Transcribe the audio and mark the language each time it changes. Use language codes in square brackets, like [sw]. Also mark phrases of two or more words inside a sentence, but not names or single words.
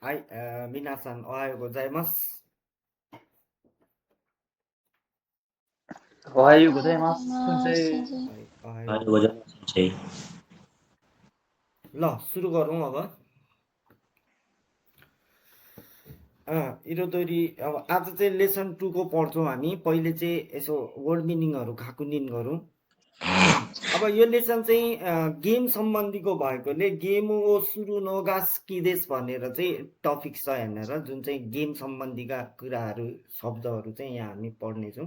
[ja] はい、皆さんおはようございます。おはようございます。先生。はい、おはおようはようございます先生。 [ne] ल सुरु गरौँ अब इरोदोरी अब आज चाहिँ लेसन 2 को पढ्छौँ हामी। पहिले चाहिँ यसो [en] word meanings [ne] खाकुनिन गरौँ। अब यो लेसन चाहिँ गेम सम्बन्धीको भएकोले [ja] ゲームをするのが好きです [ne] भनेर चाहिँ टपिक छ हेरेर, जुन चाहिँ गेम सम्बन्धीका कुराहरू शब्दहरू चाहिँ यहाँ हामी पढ्नेछौँ।